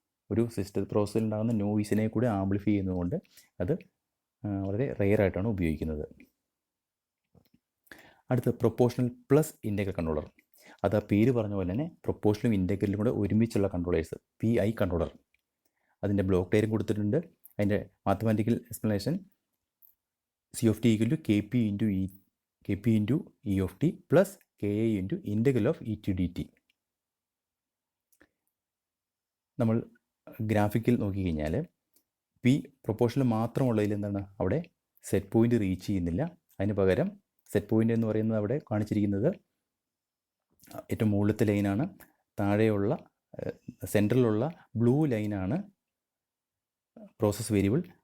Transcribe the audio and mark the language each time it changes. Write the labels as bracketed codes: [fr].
[ml] ഒരു സിസ്റ്റം പ്രോസസ്സിൽ ഉണ്ടാകുന്ന നോയിസിനെ കൂടി ആംപ്ലിഫൈ ചെയ്യുന്നതുകൊണ്ട് അത് വളരെ റെയറായിട്ടാണ് ഉപയോഗിക്കുന്നത്. അടുത്ത പ്രൊപ്പോർഷണൽ പ്ലസ് ഇൻ്റഗ്രൽ കൺട്രോളർ. അത് ആ പേര് പറഞ്ഞ പോലെ തന്നെ പ്രൊപ്പോർഷണലും ഇൻ്റഗ്രലും കൂടെ ഒരുമിച്ചുള്ള കൺട്രോളേഴ്സ്, PI കൺട്രോളർ. അതിൻ്റെ ബ്ലോക്ക് ഡയഗ്രം കൊടുത്തിട്ടുണ്ട്. [en] അതിൻ്റെ mathematical explanation C of t equal to KP into E of t plus KI into integral of e to dt. [ml] നമ്മൾ ഗ്രാഫിക്കിൽ നോക്കിക്കഴിഞ്ഞാൽ പി പ്രൊപ്പോർഷനിൽ മാത്രമുള്ളതിൽ എന്താണ്, അവിടെ സെറ്റ് പോയിൻ്റ് റീച്ച് ചെയ്യുന്നില്ല. അതിന് പകരം സെറ്റ് പോയിൻ്റ് എന്ന് പറയുന്നത് അവിടെ കാണിച്ചിരിക്കുന്നത് ഏറ്റവും മുകളിലത്തെ ലൈനാണ്. താഴെയുള്ള സെൻറ്ററിലുള്ള ബ്ലൂ ലൈനാണ് പ്രോസസ് വേരിയബിൾ.